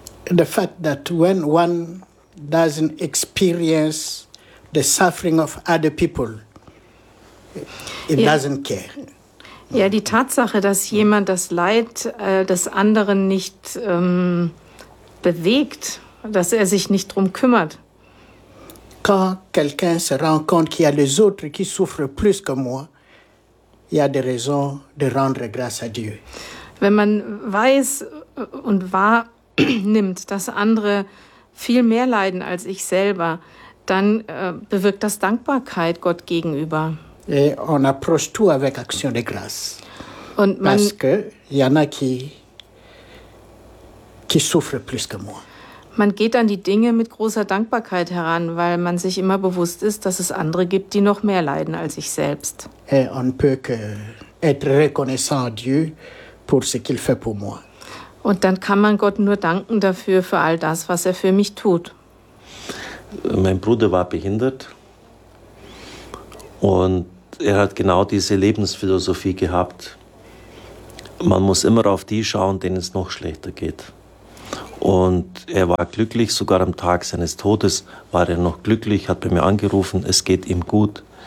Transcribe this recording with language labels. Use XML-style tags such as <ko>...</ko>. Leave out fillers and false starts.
<en>The fact that when one doesn't experience the suffering of other people, it doesn't care.</en> <de>Ja, die Tatsache, dass jemand das Leid des anderen nicht bewegt, dass er sich nicht drum kümmert.</de> <fr>Quand quelqu'un se rend compte qu'il y a les autres qui souffrent plus que moi, il y a des raisons de rendre grâce à Dieu.</fr> <de>Wenn man weiß und wahr nimmt, dass andere viel mehr leiden als ich selber, dann bewirkt das Dankbarkeit Gott gegenüber.</de> <fr>Et on approche tout avec action de grâce.</fr> <de>Und man,</de> <fr>parce que y en a qui souffrent plus que moi.</fr> <de>Man geht an die Dinge mit großer Dankbarkeit heran, weil man sich immer bewusst ist, dass es andere gibt, die noch mehr leiden als ich selbst.</de> <fr>Et on peut que être reconnaissant à Dieu pour ce qu'il fait pour moi.</fr> <de>Und dann kann man Gott nur danken dafür, für all das, was er für mich tut. Mein Bruder war behindert. Und er hat genau diese Lebensphilosophie gehabt. Man muss immer auf die schauen, denen es noch schlechter geht. Und er war glücklich, sogar am Tag seines Todes war er noch glücklich, hat bei mir angerufen, es geht ihm gut.</de>